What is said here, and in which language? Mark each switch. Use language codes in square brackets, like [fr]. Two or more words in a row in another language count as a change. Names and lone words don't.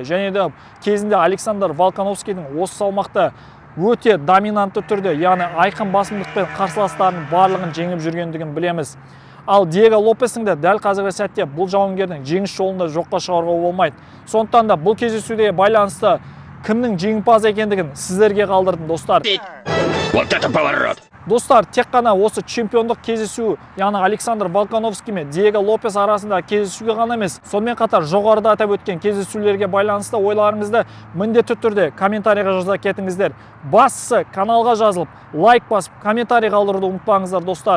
[kk] Және де кезінде Александр Волкановскийдің осы салмақта өте доминантты түрде, яғни айқын басымдықпен қарсыластарының барлығын жеңіп жүргендігін білеміз. Ал Диего Лопестің де дәл қазіргі сәтте бұл жауынгердің жеңіс жолында жоққа шығаруға болмайды. Сондықтан да бұл кездесуге байланысты кімнің жеңімпаз екендігін сіздерге қалдырдым, достар. [ru] Вот это поворот! [kk] Достар, тек қана осы чемпиондық кездесу, яғни Александр Волкановский мен Диего Лопес арасында кездесуге ғана емес, сонымен қатар жоғарыда атап өткен кездесулерге байланысты ойларыңызды міндетті түрде комментарийға жаза кетіңіздер. Бастысы каналға жазылып, лайк басып, комментарий қалдыруды ұмытпаңыздар, достар.